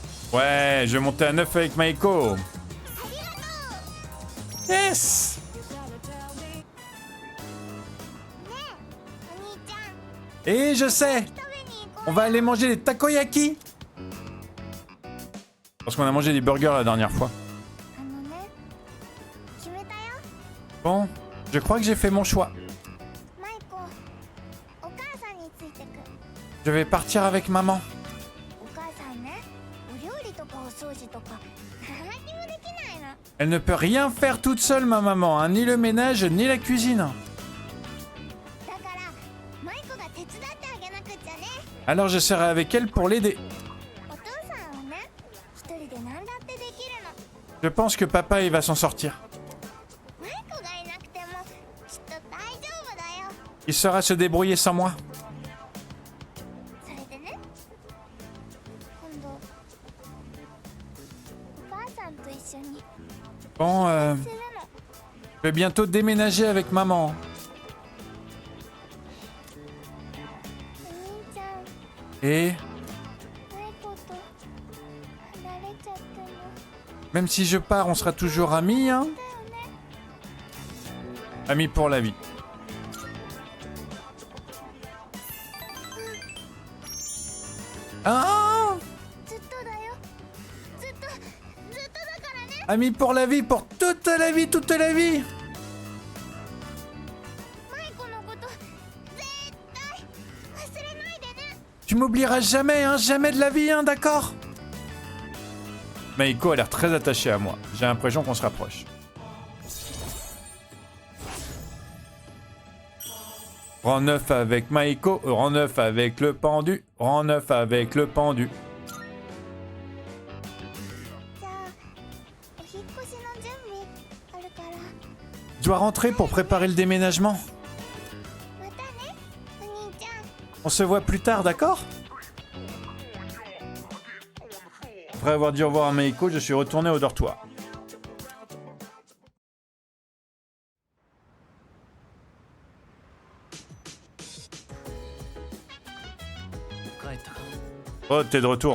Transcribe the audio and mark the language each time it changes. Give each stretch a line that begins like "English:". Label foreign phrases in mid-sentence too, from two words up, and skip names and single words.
French: Ouais, je vais monter à 9 avec Maiko. Yes.
Japanese: お兄ちゃん
French: Et je sais,
Japanese: 食べに行こ
French: on va aller manger des takoyaki. Parce qu'on a mangé des burgers la dernière fois.
Japanese: うね決めたよ
French: Bon, je crois que j'ai fait mon choix.
Japanese: マイコお母さんについてく
French: Je vais partir avec maman.
Japanese: お母さんねお料理とかお掃除とか何にもできないの
French: Elle ne peut rien faire toute seule, ma maman, hein, ni le ménage, ni la cuisine.
Japanese: だからマイコが手伝ってあげなくっちゃね
French: Alors je serai avec elle pour l'aider.
Japanese: お父さんはね一人で何だってできるの
French: Je pense que papa, il va s'en sortir.
Japanese: マイコがいなくてもきっと大丈夫だよ
French: Il saura se débrouiller sans moi.
Japanese: それでね今度お母さんと一緒に
French: Bon,
Japanese: するの
French: je vais bientôt déménager avec maman.
Japanese: お兄ちゃん
French: Et
Japanese: マイコと離れちゃっても
French: même si je pars, on sera toujours amis, hein.
Japanese: だよね
French: Amis pour la vie. Ah,
Japanese: ずっとだよずっとだからね
French: amis pour la vie, pour toute la vie, toute la vie.
Japanese: マイコのこと絶対忘れないでね
French: Tu m'oublieras jamais, hein, jamais de la vie, hein, d'accord? Maiko a l'air très attachée à moi. J'ai l'impression qu'on se rapproche. Rang 9 avec Maiko, rang 9 avec le pendu, rang 9 avec le pendu.
Japanese: じゃあお引っ越しの準備あるから
French: Je dois rentrer pour préparer le déménagement.
Japanese: またねお兄ちゃん
French: On se voit plus tard, d'accord? Après avoir dit au revoir à Maiko, je suis retourné au dortoir. Oh, t'es de retour.